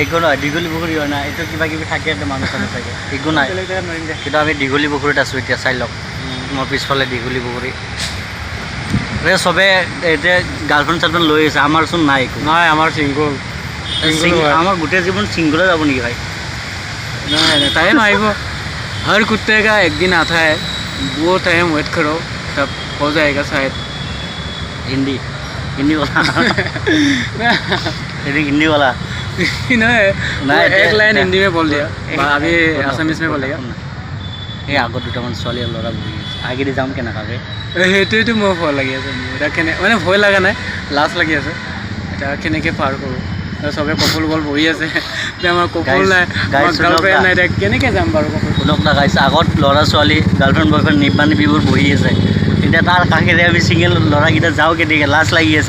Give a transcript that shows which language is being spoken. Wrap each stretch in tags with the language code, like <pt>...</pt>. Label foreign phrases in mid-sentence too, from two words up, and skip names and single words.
<as>একো নহয় দীঘলীপুখুৰী হয় না এইটো কিবা কিবি থাকে মানুহ চানুহ থাকে একো নাই কিন্তু আমি দীঘলীপুখুৰীত আছোঁ এতিয়া চাই লওক মোৰ পিছফালে দীঘলীপুখুৰী চবে এতিয়া গাৰ্লফ্ৰেণ্ড চাৰ্লফ্ৰেণ্ড লৈ আছে, আমাৰচোন নাই একো। নাই আমাৰ চিংগল আমাৰ গোটেই জীৱন চিংগলে যাব নেকি ভাই?</as> <hi>नहीं नहीं टाइम आएगा, हर कुत्ते का एक दिन आता है, वो</hi> <en>time wait</en> <hi>करो, तब हो जाएगा शायद। हिंदी हिंदी वाला हिंदी वाला नहीं एक लाइन हिंदी में बोल दिया, अभी आसामीज में बोलेगा।</hi> <as>এই আগত দুটামান ছোৱালী আৰু ল'ৰা বহি আছে, আগেদি যাম কেনেকুৱাকৈ? সেইটোৱেতো মোৰ ভয় লাগি আছে, এতিয়া মানে ভয় লগা নাই, লাজ লাগি আছে, এতিয়া কেনেকৈ পাৰ কৰোঁ। চবে কপল বল বহি আছে, এতিয়া আমাৰ কপল নাই, গাৰ্লফ্ৰেণ্ড নাই, এতিয়া কেনেকৈ যাম বাৰু কপল? শুনক না গাইছ, আগত ল'ৰা ছোৱালী</as> <en>girlfriend boyfriend</en> <as>নিবা নিবিবোৰ বহি আছে, এতিয়া তাৰ কাষেৰে আমি ছিংগল ল'ৰাকেইটা যাওঁ কেনেকৈ, লাজ লাগি আছে।</as>